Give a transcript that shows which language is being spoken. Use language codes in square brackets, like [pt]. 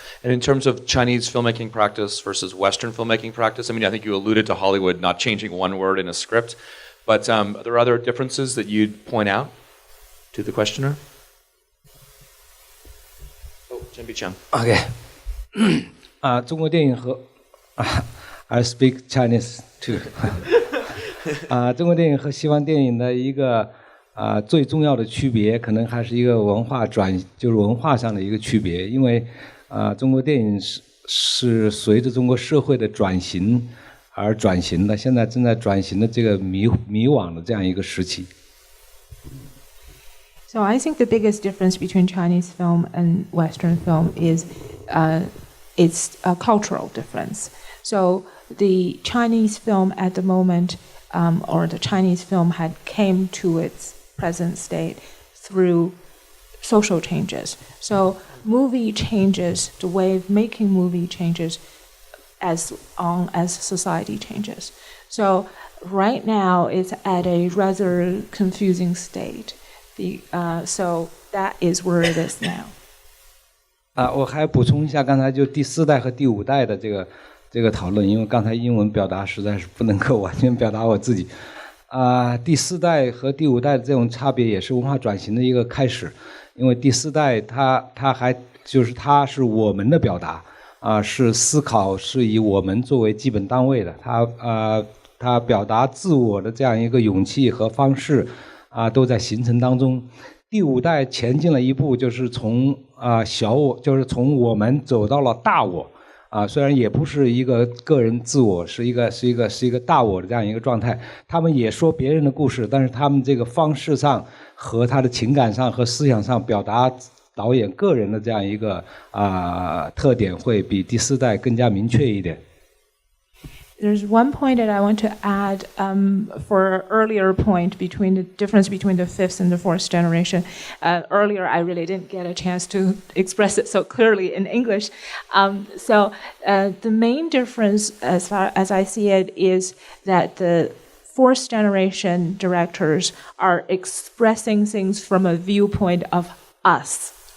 [en] And in terms of Chinese filmmaking practice versus Western filmmaking practice, I think you alluded to Hollywood not changing one word in a script, but are there other differences that you'd point out to the questioner? Biqiang. Okay. [zh] 中国电影和 [en] I speak Chinese too. [zh] 中国电影和西方电影的一个最重要的区别，可能还是一个文化上的一个区别，因为中国电影是随着中国社会的转型而转型的，现在正在转型的这个迷惘的这样一个时期。 [en] So I think the biggest difference between Chinese film and Western film is it's a cultural difference. So the Chinese film at the moment, or the Chinese film had came to its present state through social changes. So movie changes, the way of making movie changes as society changes. So right now it's at a rather confusing state. So that is where it is now. [zh] 我还补充一下刚才就第4代和第5代的这个讨论，因为刚才英文表达实在是不能够完全表达我自己。第4代和第5代的这种差别也是文化转型的一个开始，因为第4代它是我们的表达是思考是以我们作为基本单位的，它表达自我的这样一个勇气和方式都在形成当中。第5代前进了一步，就是从小我，就是从我们走到了大我。虽然也不是一个个人自我，是一个大我的这样一个状态。他们也说别人的故事，但是他们这个方式上和他的情感上和思想上表达导演个人的这样一个特点，会比第4代更加明确一点。 [en] There's one point that I want to add for earlier point between the difference between the 5th and the 4th generation. Earlier, I really didn't get a chance to express it so clearly in English. So the main difference, as far as I see it, is that the 4th generation directors are expressing things from a viewpoint of us.